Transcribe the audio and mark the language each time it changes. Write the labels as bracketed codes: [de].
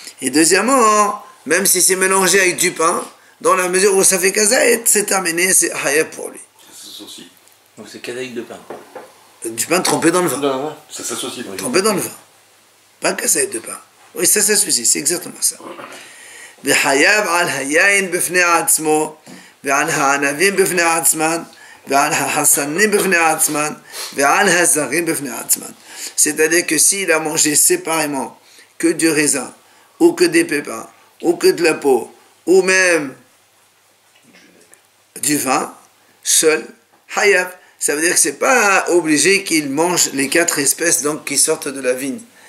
[fr] Et deuxièmement, même si c'est mélangé avec du pain, dans la mesure où ça fait kezait, c'est terminé, c'est hayav pour lui. Ça s'associe. Donc c'est kazaïk de pain. Du pain trempé dans le vin. Non, ça s'associe. Trempé dans le vin. Pas kezait de pain. Oui, ça s'associe, c'est exactement ça. [he] וחייב על היין בפני עצמו, ועל הענבים בפני עצמן, ועל החסנים בפני עצמן, ועל הזרים בפני עצמן. [fr] C'est-à-dire que s'il a mangé séparément que du raisin, ou que des pépins, ou que de la peau, ou même du vin, seul, hayav, ça veut dire que c'est pas obligé qu'il mange les 4 espèces donc qui sortent de la vigne.